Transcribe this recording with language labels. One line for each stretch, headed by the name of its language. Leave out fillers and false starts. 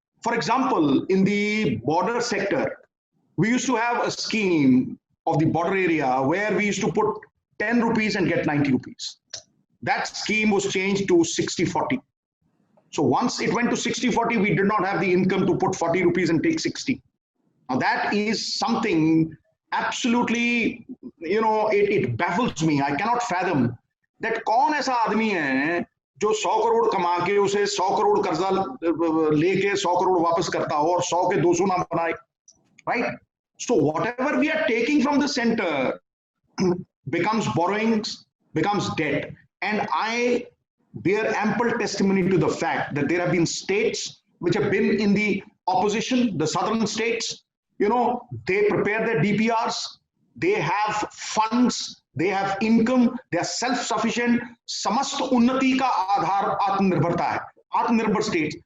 English: For example, in the border sector, we used to have a scheme of the border area where we used to put 10 rupees and get 90 rupees. That scheme was changed to 60-40. So once it went to 60-40, we did not have the income to put 40 rupees and take 60. Now that is something absolutely, it baffles me. I cannot fathom that
Hindi: कौन ऐसा आदमी है जो 100 करोड़ कमा के उसे 100 करोड़ कर्जा लेके 100 करोड़ वापस करता हो और 100 के 200 ना बनाए, right?
English: So whatever we are taking from the center becomes borrowings, becomes debt. And I bear ample testimony to the fact that there have been states which have been in the opposition, the southern states, they prepare their DPRs, they have funds, they have income, they are self-sufficient.
Hindi: समस्त उन्नति का आधार आत्मनिर्भरता है, आत्मनिर्भर states.